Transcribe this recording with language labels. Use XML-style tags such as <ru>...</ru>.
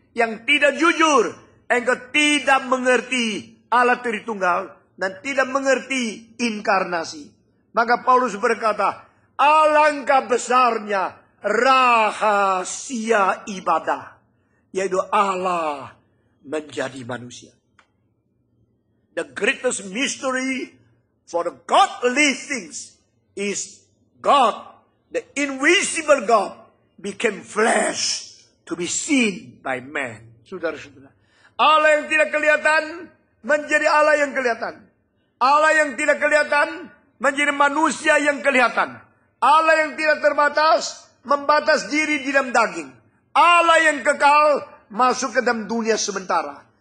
<id>yang tidak jujur, engkau tidak mengerti Allah Tritunggal dan tidak mengerti inkarnasi. Maka Paulus berkata, alangkah besarnya rahasia ibadah, yaitu Allah menjadi manusia.</id> <en>The greatest mystery for the godly things is God, the invisible God, became flesh to be seen by man.</en> <id>Saudara-saudara, Allah yang tidak kelihatan menjadi Allah yang kelihatan. Allah yang tidak kelihatan menjadi manusia yang kelihatan. Allah yang tidak terbatas membatas diri di dalam daging. Allah yang kekal masuk ke dalam dunia sementara.</id>